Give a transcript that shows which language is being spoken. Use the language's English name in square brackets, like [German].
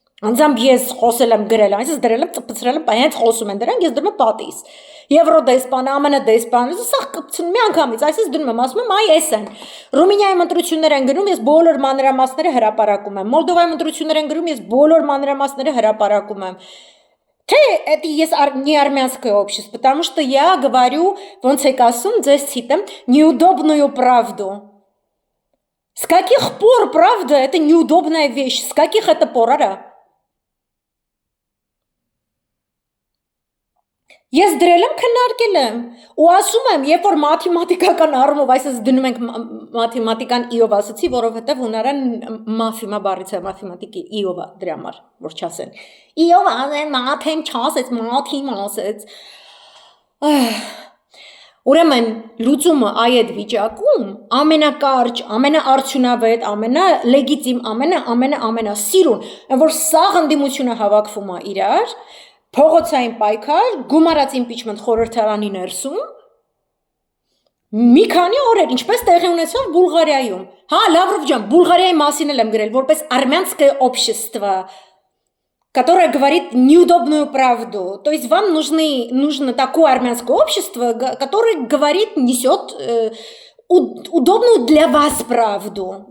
[Armenian] անձամբ ես խոսել եմ գրել, այսպես դրել եմ, ծպցրել եմ, հենց խոսում են դրանք, ես դրում եմ պատիս, Եվրոդեսպանը, ԱՄՆ դեսպանը, սա կպցնում մի անգամից, այսպես դնում եմ, ասում եմ, այ էս են, Ռումինիայում ընտրություններ են գնում, ես բոլոր մանրամասները հրապարակում եմ, Մոլդովայում ընտրություններ են գնում, ես բոլոր մանրամասները հրապարակում եմ, թե [Russian] это есть неармянское общество, потому что я говорю, [Armenian] ոնց եք ասում, ձեզ ցիտեմ, [Russian] неудобную правду. С каких пор правда это неудобная вещь? С каких это пор, ара? [Armenian] Ես դրել եմ քննարկել եմ ու ասում եմ, երբ որ մաթեմատիկական առումով այսպես դնում ենք մաթեմատիկան իով ասացի, որովհետև հունարեն մաթեմա բառից է մաթեմատիկի իովա դրա համար, որ չասեն։ Իով ասեն, մաթեմ չասեց, մաթիմ ասեց։ Ուրեմն լուծումը այդ վիճակում ամենակարճ, ամենաարդյունավետ, ամենալեգիտիմ, ամենասիրուն, որ սաղ ընդդիմությունը հավաքվում է իրար, փողոցային պայքար, գումարած իմպիչմենտ խորհրդարանի ներսում, մի քանի օրեր, ինչպես տեղի ունեցավ Բուլղարիայում։ Հա, Լավրով ջան, Բուլղարիայի մասին եմ գրել, որպես [Russian] армянское общество, которое говорит неудобную правду. То есть вам нужно такое армянское общество, которое говорит, несет удобную для вас правду.